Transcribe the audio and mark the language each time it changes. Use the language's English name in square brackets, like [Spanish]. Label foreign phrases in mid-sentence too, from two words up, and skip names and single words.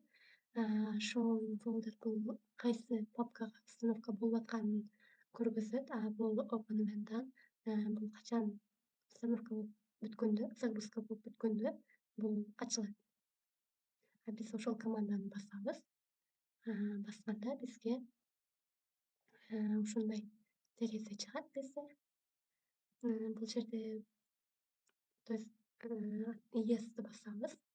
[English] Show in folder [Kyrgyz] бул кайсы папкага установка болуп атканын көргөзөт. [English] Бул open when done. [Kyrgyz] Бул качан установка болуп бүткөндө, загрузка болуп бүткөндө бул ачылат. Биз ошол команданы басабыз. Басканда бизге ушундай терезе чыгат бизде. Бул жерде [Russian] то есть [Kyrgyz] yes'ти басабыз.